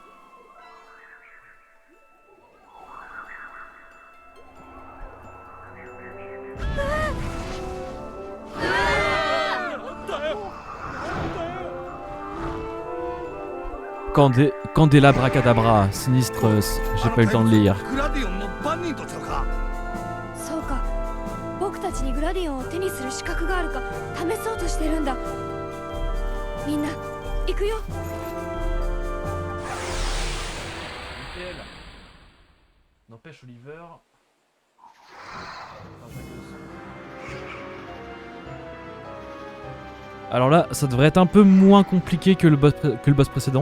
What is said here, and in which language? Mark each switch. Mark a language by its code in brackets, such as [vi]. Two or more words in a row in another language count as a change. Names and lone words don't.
[fr] Candélabra cadabra, sinistre, j'ai pas eu le temps de lire. [ja] そうか、僕たちにグラディオンを手にする資格があるか試そうとしてるんだ。みんな、行くよ。 [fr] N'empêche Oliver. Alors là, ça devrait être un peu moins compliqué que le boss précédent.